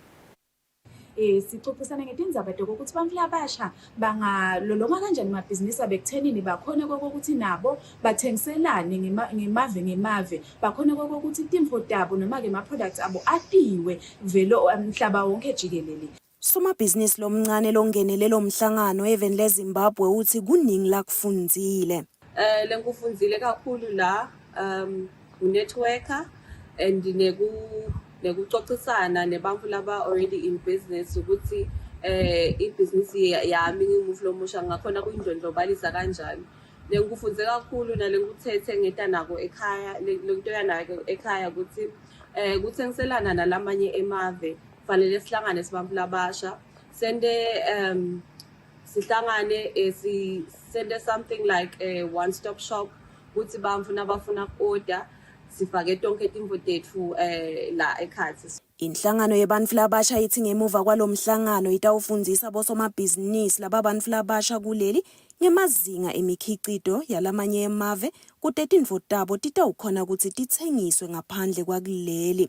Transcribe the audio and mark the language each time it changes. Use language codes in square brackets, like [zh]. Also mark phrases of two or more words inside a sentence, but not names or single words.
[ss] Sixoxisana ngetindzaba ukuthi bantfu labasha bangalolonga kanjani amabhizinisi abekuthenini bakhona kokuthi nabo bathengiselane ngemave bakhona kokuthi timfo tabo noma-ke ama-products abo atiwe velo mhlaba wonke jikelele. Somabhizinisi lomncane longenele lo mhlangano eveni leZimbabwe uthi kuningi lakufundzile. Lenkufundzile kakhulu la unetworker and nekuxoxisana nebantfu laba [en] already in business [ss] ukuthi ibusiness yami ngimuvu lomusha ngakhona kuyindlondlobalisa kanjani. Lenkufunze kakhulu nalenguthethe ngeta nako ekhaya lento yanako ekhaya ukuthi kuthengiselana nalamanye emave fanele sihlangane sibantfu labasha sihlangane sende [en] something like a one stop shop [ss] ukuthi bantfu nabafuna order sifake tonke timvo tetfu la ekhatsi. Inhlangano yebantfu labasha ithi ngemuva kwalomhlangano itawufundisa bosomabhizinisi laba bantfu labasha kuleli ngemazinga emikhicito yalamanye emave kude tintfo tabo titawukhona ukuthi tithengiswe ngaphandle kwakuleli.